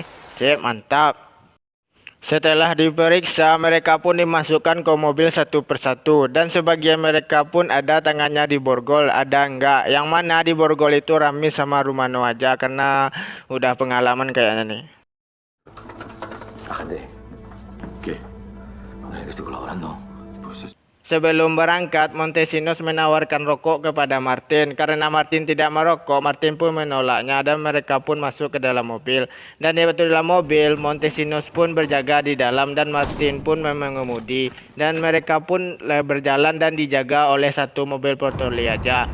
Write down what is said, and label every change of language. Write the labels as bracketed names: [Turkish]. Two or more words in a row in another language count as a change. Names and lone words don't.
[Indonesian] Sip, mantap. Setelah diperiksa, mereka pun dimasukkan ke mobil satu persatu, dan sebagian mereka pun ada tangannya di borgol, ada enggak. Yang mana di borgol itu Ramis sama Rumano aja, karena udah pengalaman kayaknya nih. [Spanish] Agente. ¿Qué? Que estoy colaborando. Pues [Indonesian] Sebelum berangkat, Montesinos menawarkan rokok kepada Martin. Karena Martin tidak merokok, Martin pun menolaknya dan mereka pun masuk ke dalam mobil. Dan di dalam mobil, Montesinos pun berjaga di dalam dan Martin pun mengemudi. Dan mereka pun berjalan dan dijaga oleh satu mobil patroli aja.